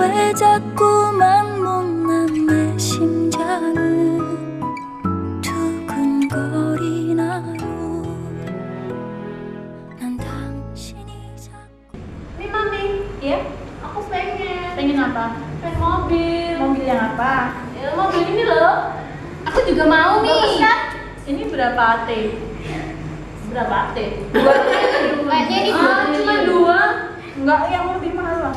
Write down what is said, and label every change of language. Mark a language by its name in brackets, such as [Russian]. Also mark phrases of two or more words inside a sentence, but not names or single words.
[Korean] 왜 자꾸만 못난 내 심장은 두근거리나요? 난 당신이 자꾸 [Indonesian] Nih Mami, Iya? aku pengen Pengen apa? pengen mobil. Mobil yang apa? Ya, mobil ini loh. Aku juga mau Bagus nih. kan? Ini berapa AT? Berapa AT? Dua kayaknya ini dua cuma dua. Enggak, yang lebih mahal lah.